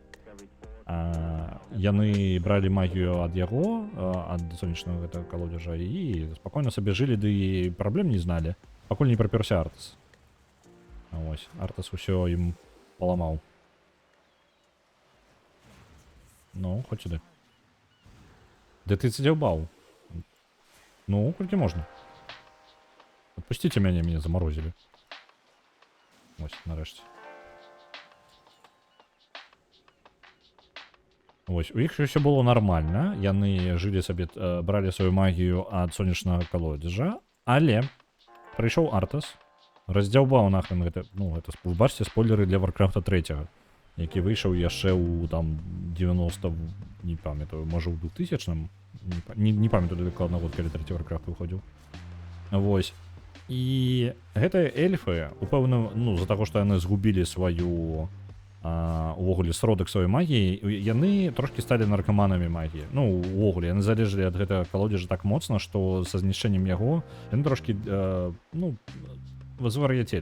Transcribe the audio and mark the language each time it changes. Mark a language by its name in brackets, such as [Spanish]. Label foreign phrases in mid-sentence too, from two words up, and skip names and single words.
[Belarusian] Яны бралі магію ад яго, ад сонечнага гэтага колодзежа, і спакойна сабе жылі, ды і праблем не зналі, пакуль не прапёрся Артас. Вось, Артас усё ім паламаў. Ну, хоць сюды. Ды ты дзяўбаў. Ну, колькі можна. [Russian] Отпустите меня заморозили. [Ukrainian] Ось, нарешті. Ось, у іх все було нормально. Яны жили собі, брали свою магію ад сонячного колодежа, але прийшов Артас, роздзяўбаў нахрен гэта, ну, гэта, ви бачите спойлери для Warcraft 3, який вийшов яшчэ у там 90, не пам'ятаю, може у 2000-м, не пам'ятаю докладно год, коли 3 Warcraft виходив. [Belarusian] Вось. І гэтыя эльфы, упэўна, ну, з-за таго, што яны згубілі сваю увогуле сродак сваёй магіі, яны трошкі сталі наркаманамі магіі. Ну, увогуле, яны залежалі ад гэтага колодзежа так моцна, што са знішчэннем яго яны трошкі, ну, звар'яцелі.